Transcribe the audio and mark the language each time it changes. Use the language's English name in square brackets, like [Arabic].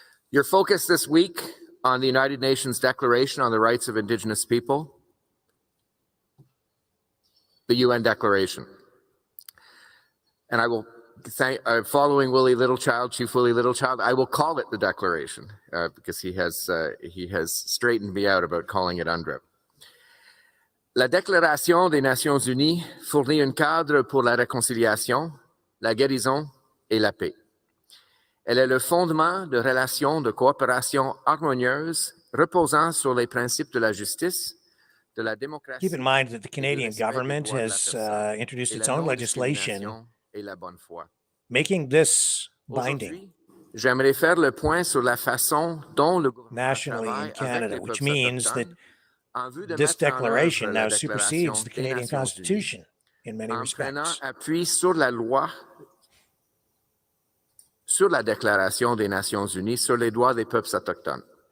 [English] Your focus this week on the United Nations Declaration on the Rights of Indigenous People, the UN Declaration. And I will thank, following Willie Littlechild, Chief Willie Littlechild, I will call it the Declaration because he has straightened me out about calling it UNDRIP. [French] La Déclaration des Nations Unies fournit un cadre pour la réconciliation, la guérison et la paix. Elle est le fondement de relations de coopération harmonieuses reposant sur les principes de la justice, de la démocratie. [English] Keep in mind that the Canadian government has introduced its own legislation making this binding [French] J'aimerais faire le point sur la façon dont le [English] nationally in Canada, which means that this declaration now supersedes the Canadian Constitution in many respects. [French] Appui sur la loi, sur la Déclaration des Nations Unies sur les droits des peuples autochtones.